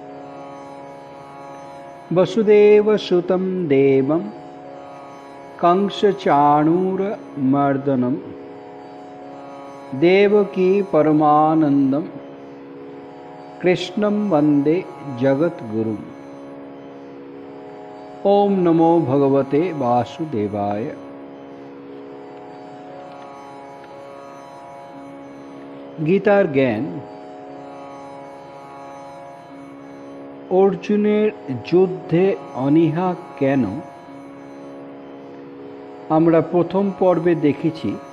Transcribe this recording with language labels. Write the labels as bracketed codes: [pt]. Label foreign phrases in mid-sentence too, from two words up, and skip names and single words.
[sa] वसुदेवसुतं देवं कंसचाणूरमर्दनं देवकी परमानन्दं कृष्णं वन्दे जगद्गुरुम्। ओम नमो भगवते वासुदेवाय। [bn] গীতার জ্ঞান অর্জুনের যুদ্ধে অনীহা কেন আমরা প্রথম পর্বে দেখেছি।